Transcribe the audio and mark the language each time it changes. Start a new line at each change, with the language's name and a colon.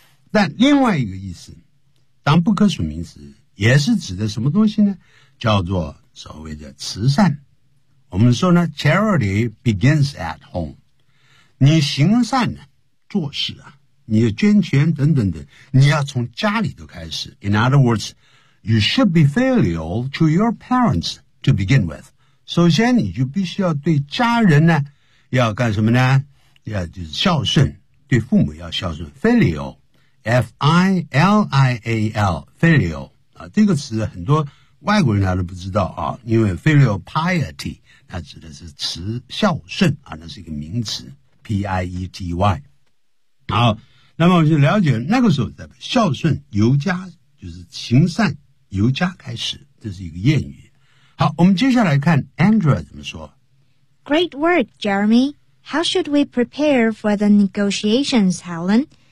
Chinese: 但另外一个意思，当不可数名词，也是指的什么东西呢？叫做所谓的慈善。我们说呢 ，
English: charity begins at home。
Chinese: 你行善呢，做事啊。你的捐钱等等的，你要从家里头开始。
English: In other words, you should be filial to your parents to begin with.
Chinese: 首先，你就必须要对家人呢，要干什么呢？要就是孝顺，对父母要孝顺。 Filial, F-I-L-I-A-L, filial 啊，这个词很多外国人他都不知道啊，因为 filial piety 它指的是慈孝顺啊，那是一个名词 ，P-I-E-T-Y。好，那么我就了解那个时候在孝顺由家，就是行善由家开始，这是一个谚语。好，我们接下来看 Andrea 怎么说。
English: Great work, Jeremy. How should we prepare for the negotiations, Helen?